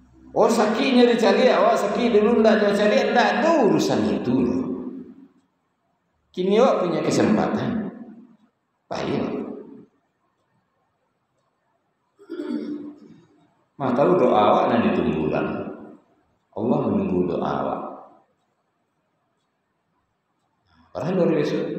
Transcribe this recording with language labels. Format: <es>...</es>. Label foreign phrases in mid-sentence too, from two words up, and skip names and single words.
<id>Oh sakitnya dicari, awak sakit dulu ndak cari, ndak ada urusan itu loh. Kini awak punya kesempatan, baik. Maka tahu doa awak nanti ditunggulan. Allah menunggu doa awak. Orang luar biasa.</id>